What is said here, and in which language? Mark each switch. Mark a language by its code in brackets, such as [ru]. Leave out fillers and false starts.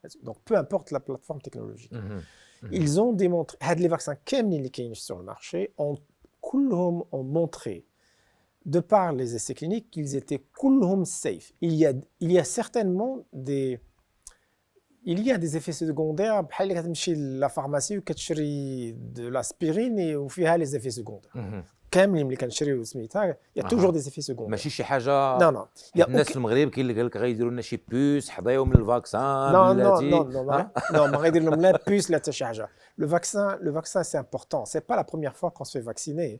[fr] Donc peu importe la plateforme technologique. Ils ont démontré, les vaccins كاملين qui sont sur le marché ont montré, de par les essais cliniques, qu'ils étaient كلهم safe. Il y a certainement des effets secondaires. [ar] بحال اللي كتمشي لا فارماسي وكتشري [fr] de l'aspirine [ar] وفيها [fr] les effets secondaires. [ar] كاملين اللي كنشريو سميتها [fr] il y a toujours des effets secondaires. [ar] ماشي شي حاجه [fr] Non, non. Il y a [ar] الناس [fr] aucun- [ar] في المغرب كاين اللي قال لك غيديروا لنا شي بوس حضيو من الفاكسان [fr] Non, non, [ar] بلاتي [fr] non, non, non, [ar] ما غيدير لهم لا بوس لا حتى شي حاجه. [fr] Le vaccin, c'est important. C'est pas la première fois qu'on se fait vacciner.